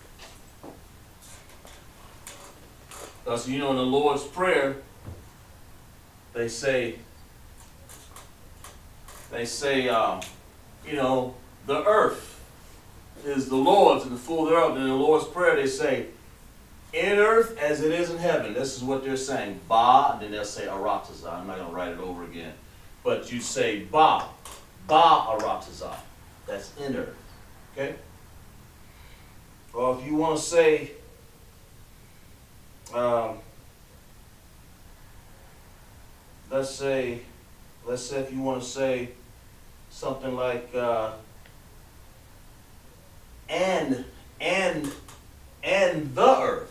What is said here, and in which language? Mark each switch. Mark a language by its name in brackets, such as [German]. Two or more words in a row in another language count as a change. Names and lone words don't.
[English] Because in the Lord's Prayer, they say, the earth is the Lord's and the full thereof. And in the Lord's Prayer, they say, in earth as it is in heaven. This is what they're saying. Ba, and then they'll say arataza. I'm not going to write it over again. But you say ba. Ba arataza. That's in earth. Okay? Or if you want to say, let's say if you want to say something like, and the earth.